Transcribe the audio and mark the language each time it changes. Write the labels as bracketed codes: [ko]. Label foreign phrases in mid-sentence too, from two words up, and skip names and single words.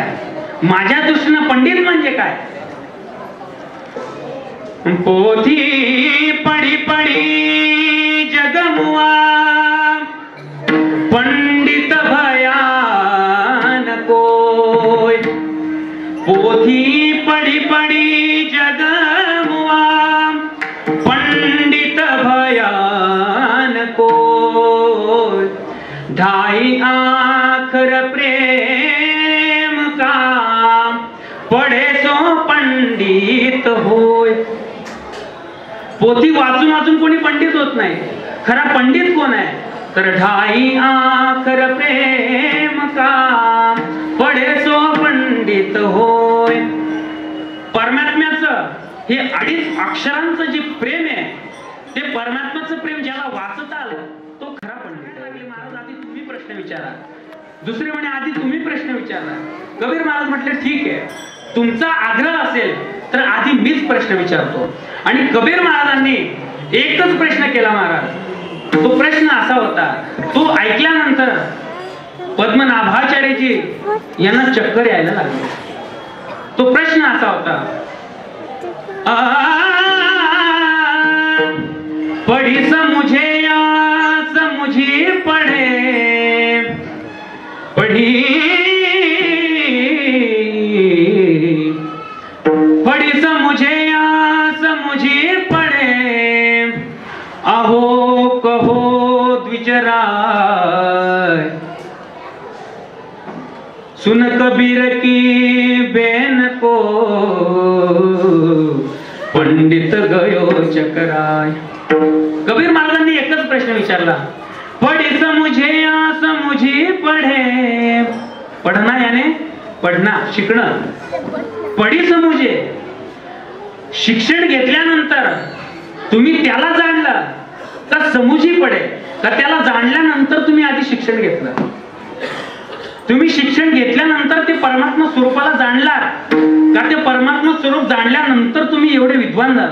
[mr] माझ्या दृष्टीनं पंडित म्हणजे काय, [hi] पोथी पडी पडी जगमुआ, पंडित भयान कोय. पोथी पडी पडी जगमुआ, पंडित भयान कोय. ढाई आखर प्रेम का, पढ़े सो पंडित होय. [mr] पोथी वाचून वाचून कोणी पंडित होत नाही. खरा पंडित कोण आहे, तर [hi] ढाई आखर प्रेम का, पढ़े सो पंडित होय. [mr] परमात्म्याचं हे 2.5 अक्षरांचं जे प्रेम आहे, ते परमात्म्याचं प्रेम ज्याला वाचता आलं तो खरा पंडित आहे. महाराज, आधी तुम्ही प्रश्न विचारा. दुसरे म्हणे, आधी तुम्ही प्रश्न विचारा. कबीर महाराज म्हटले, ठीक आहे, तुमचा आग्रह असेल तर आधी मीच प्रश्न विचारतो. आणि कबीर महाराजांनी एकच प्रश्न केला महाराज. तो प्रश्न असा होता, तो ऐकल्यानंतर पद्मनाभाचार्यजी यांना चक्कर यायला लागली. तो प्रश्न असा होता, [hi] पढ़ी समुझे या समुझी पढ़े, पढ़ी पढ़ी समुझे या समुझी पढ़े, अहो कहो द्विजराय. सुन कबीर की बेन को, पंडित गयो चकराय. [mr] कबीर महाराजांनी एकच प्रश्न विचारला, [hi] पढ़ी समुझे या समुझी पढ़े. पढ़ना याने पढ़ना, [mr] शिकणं. [hi] पढ़ी समुझे, [mr] शिक्षण घेतल्यानंतर तुम्ही त्याला जाणलं का [hi] समुझी पडे, [mr] का त्याला जाणल्यानंतर तुम्ही आधी शिक्षण घेतलं. तुम्ही शिक्षण घेतल्यानंतर ते परमात्मा स्वरूपाला जाणलात का ते परमात्मा स्वरूप जाणल्यानंतर तुम्ही एवढे विद्वान झाला.